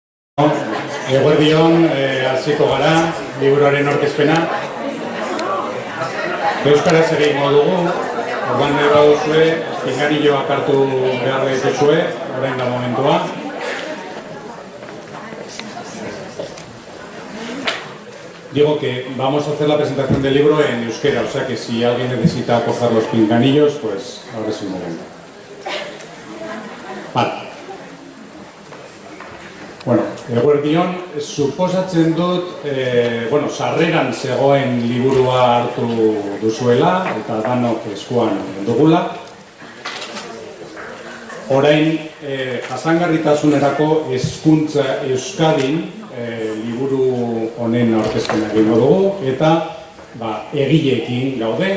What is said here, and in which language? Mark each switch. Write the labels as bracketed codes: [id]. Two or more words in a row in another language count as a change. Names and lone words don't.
[eu] Eguerdion, hasiko gara, liburuaren aurkezpena. Euskaraz egingo dugu, orduan nahi baduzue, pinganilloak hartu behar dituzue, orain da momentua. [es] Digo que vamos a hacer la presentación del libro en euskera, o sea que si alguien necesita coger los pinganillos, pues ahora es el momento. Vale. [eu] Bueno, eguerdion, suposatzen dut, sarreran zegoen liburua hartu duzuela, eta danok eskuan dugula. Orain, jasangarritasunerako hezkuntza Euskadin liburu honen aurkezpena egingo dugu, eta egileekin gaude.